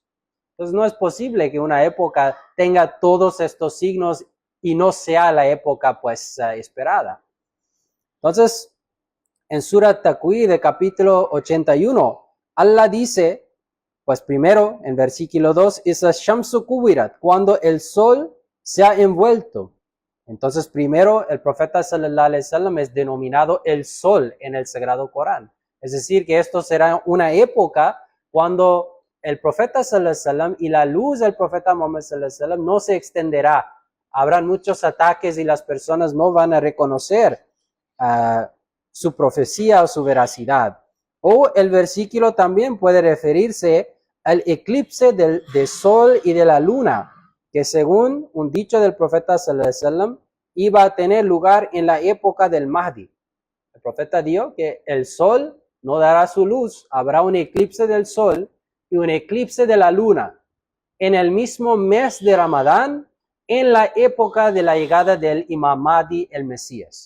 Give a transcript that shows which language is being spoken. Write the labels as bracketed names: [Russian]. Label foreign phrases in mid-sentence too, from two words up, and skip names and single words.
[Spanish] Entonces no es posible que una época tenga todos estos signos y no sea la época pues esperada. Entonces, en Surah Takwir de capítulo 81, Allah dice, pues primero en versículo 2, [Arabic] إذا الشمس كورت, [Spanish] cuando el sol se ha envuelto. Entonces primero el profeta [Arabic] صلى الله عليه وسلم [Spanish] es denominado el sol en el Sagrado Corán. Es decir, que esto será una época cuando el profeta [Arabic] صلى الله عليه وسلم [Spanish] y la luz del profeta Muhammad [Arabic] صلى الله عليه وسلم [Spanish] no se extenderá. Habrán muchos ataques y las personas no van a reconocer su profecía o su veracidad. O el versículo también puede referirse al eclipse del sol y de la luna, que según un dicho del profeta [Arabic] صلى الله عليه وسلم [Spanish] iba a tener lugar en la época del Mahdi. El profeta dijo que el sol no dará su luz, habrá un eclipse del sol y un eclipse de la luna en el mismo mes de Ramadán, en la época de la llegada del Imam Mahdi, el Mesías.